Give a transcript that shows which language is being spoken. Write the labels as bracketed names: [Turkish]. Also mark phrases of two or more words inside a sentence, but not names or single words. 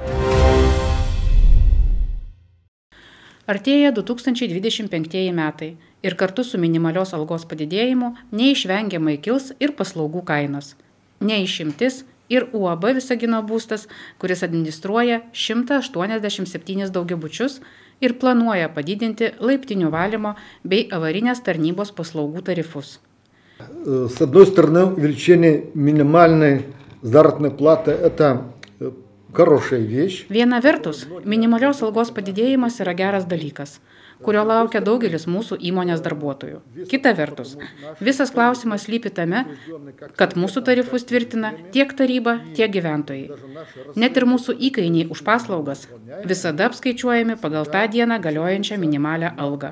[Lithuanian] Artėja 2025 metai ir kartu su minimalios algos padidėjimu neišvengiamai kils ir paslaugų kainos. Neišimtis ir UAB Visagino būstas, kuris administruoja 187 daugiabučius ir planuoja padidinti laiptinių valymo bei avarinės tarnybos paslaugų tarifus. [Russian] С одной стороны, увеличение минимальной заработной платы – это хорошая вещь. [Lithuanian] Viena vertus, minimalios algos padidėjimas yra geras dalykas, kurio laukia daugelis mūsų įmonės darbuotojų. Kita vertus, visas klausimas slypi tame, kad mūsų tarifus tvirtina tiek taryba, tiek gyventojai. Net ir mūsų įkainiai už paslaugas visada apskaičiuojami pagal tą dieną galiojančią minimalią algą.